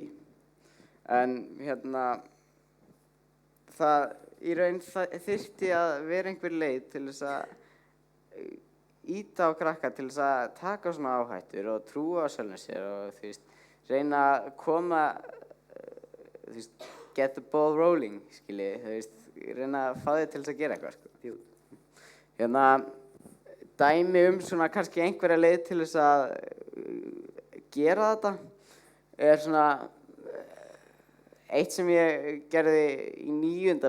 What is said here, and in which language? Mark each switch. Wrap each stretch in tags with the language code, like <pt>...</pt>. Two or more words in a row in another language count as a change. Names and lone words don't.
<is>En það í raun þyrfti að vera einhver leið til þess að ýta á krakka til þess að taka svona áhættur og trúa á sjálfum sér og reyna að koma,</is> <en>get the ball rolling,</en> <is>reyna að fá þig til þess að gera eitthvað, dæmi svona kannski einhverja leið til þess að gera þetta svona eitt sem ég gerði í 9.</is>